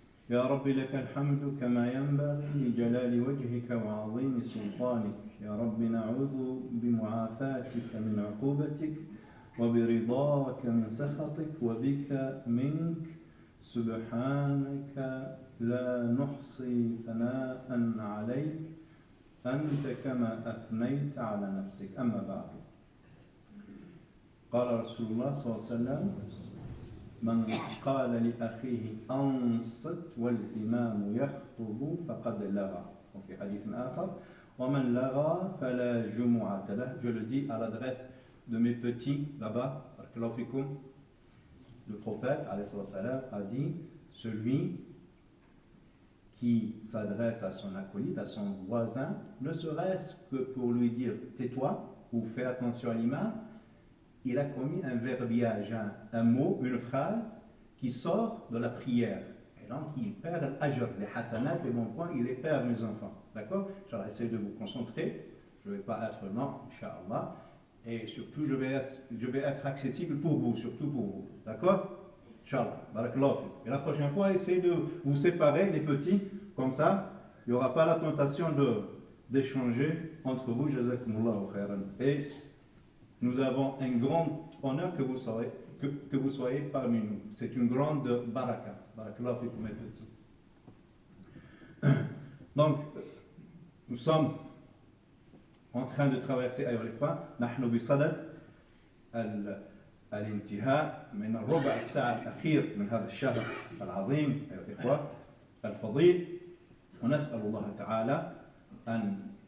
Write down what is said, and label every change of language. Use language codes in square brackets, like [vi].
[ar] يا رب لك الحمد كما ينبغي لجلال وجهك وعظيم سلطانك يا رب نعوذ بمعافاتك من عقوبتك وبرضاك من سخطك وبك منك سبحانك لا نحصي ثناء عليك أنت كما أثنيت على نفسك أما بعد قال رسول الله صلى الله عليه وسلم من قال لأخيه أنصت والإمام يخطب فقد لغى وفي حديث آخر ومن لغى فلا جمعة له. [fr] Je le dis à l'adresse de mes petits là-bas. Le prophète a dit celui qui s'adresse à son acolyte, à son voisin, ne serait-ce que pour lui dire tais-toi ou fais attention à l'imam, il a commis un verbiage, un mot, une phrase qui sort de la prière. Et donc il perd l'ajr, les hasanat, les bons points, il les perd, mes enfants. D'accord? Inch'Allah, essayez de vous concentrer. Je ne vais pas être lent, Inch'Allah. Et surtout, je vais être accessible pour vous, surtout pour vous. D'accord? Inch'Allah. Barakallahu fik. Et la prochaine fois, essayez de vous séparer, les petits, comme ça, il n'y aura pas la tentation d'échanger entre vous. Jazakumullahu khairan. Et nous avons un grand honneur que vous soyez parmi nous. C'est une grande baraka. Barakallahu fik, mes petits. Donc, nous sommes en train de traverser [ar] أيها الإخوة نحن بصدد الانتهاء من الربع الساعة الأخير من هذا الشهر العظيم أيها الإخوة الفضيل ونسأل الله تعالى أن